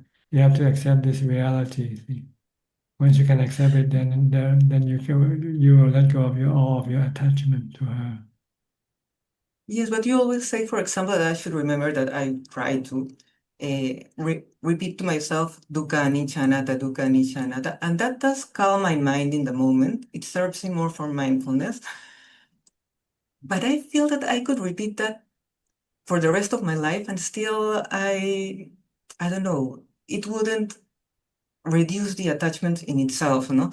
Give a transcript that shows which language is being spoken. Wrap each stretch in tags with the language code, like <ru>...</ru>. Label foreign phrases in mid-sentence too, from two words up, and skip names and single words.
<en>accept this reality. See? Once you can accept it, then you will let go of all of your attachment to her. Yes, but you always say, for example, that I should remember that I try to repeat to myself,</en> <pi>dukkha anicca, dukkha anicca,</pi> <en>and that does calm my mind in the moment. It serves me more for mindfulness. But I feel that I could repeat that for the rest of my life, and still I don't know, it wouldn't reduce the attachment in itself, no?</en>